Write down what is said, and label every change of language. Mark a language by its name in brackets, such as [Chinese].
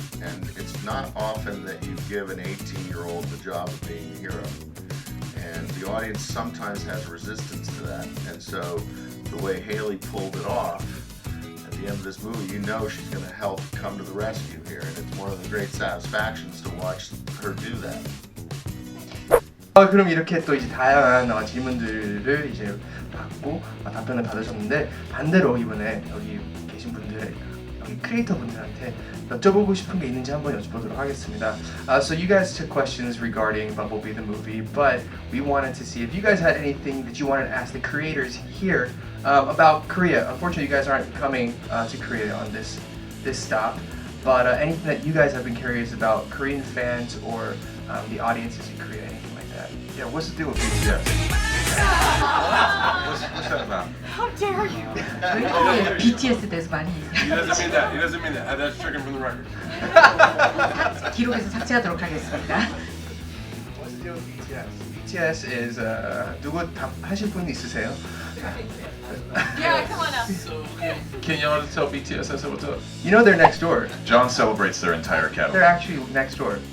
[English] And it's not often that you give an 18-year-old the job of being a hero. And the audience sometimes has resistance to that. And so the way Haley pulled it off, at the end of this movie, you know she's going to help come to the rescue here. And it's one of the great satisfactions to watch her do that. [Korean] 그럼 이렇게 또 이제 다양한 질문들을 이제 받고 답변을 받으셨는데, 반대로 이번에 여기 계신 분들, 여기 크리에이터 분들한테 여쭤보고 싶은 게 있는지 한번 여쭤보도록 하겠습니다. [English] So you guys took questions regarding Bumblebee the movie, but we wanted to see if you guys had anything that you wanted to ask the creators here about Korea. Unfortunately, you guys aren't coming to Korea on this stop, but anything that you guys have been curious about Korean fans or the audiences in Korea, anything like that. Yeah, what's the deal with BTS? what's that about? How dare you? [Korean] 왜 BTS에 대해서 많이 [English] He doesn't mean that. He doesn't mean that. That's stricken from the record. [Korean] 기록에서 삭제하도록 하겠습니다. [English] What's the deal with BTS? [Korean] BTS is 누구 답하실 분 있으세요? [English] Yeah, come on up. Can y'all tell BTS I said what's up? You know they're next door. John celebrates their entire catalog. They're actually next door.